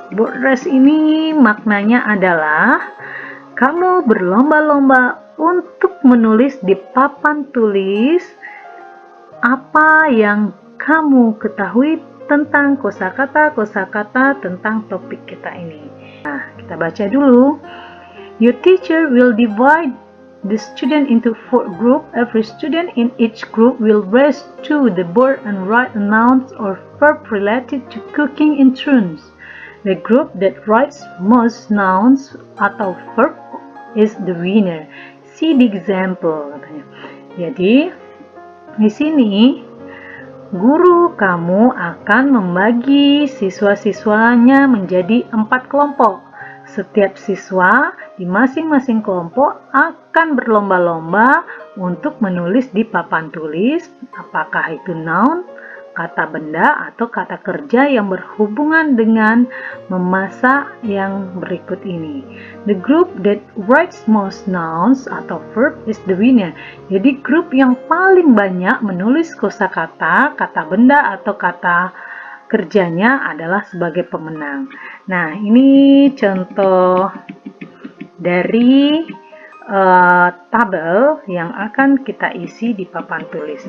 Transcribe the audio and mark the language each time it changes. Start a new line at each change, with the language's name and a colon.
Indonesian: Board race ini maknanya adalah kamu berlomba-lomba untuk menulis di papan tulis apa yang kamu ketahui tentang kosakata tentang topik kita ini. Nah, kita baca dulu.
English: Your teacher will divide the student into 4 groups. Every student in each group will race to the board and write a noun or verb related to cooking in turns. The group that writes most nouns atau verb is the winner. See the example.
Indonesian: Jadi, di sini guru kamu akan membagi siswa-siswanya menjadi 4 kelompok. Setiap siswa di masing-masing kelompok akan berlomba-lomba untuk menulis di papan tulis, apakah itu noun, kata benda, atau kata kerja yang berhubungan dengan memasak yang berikut ini.
English: The group that writes most nouns atau verb is the winner.
Indonesian: Jadi grup yang paling banyak menulis kosakata, kata benda, atau kata kerjanya adalah sebagai pemenang. Nah, ini contoh dari tabel yang akan kita isi di papan tulis.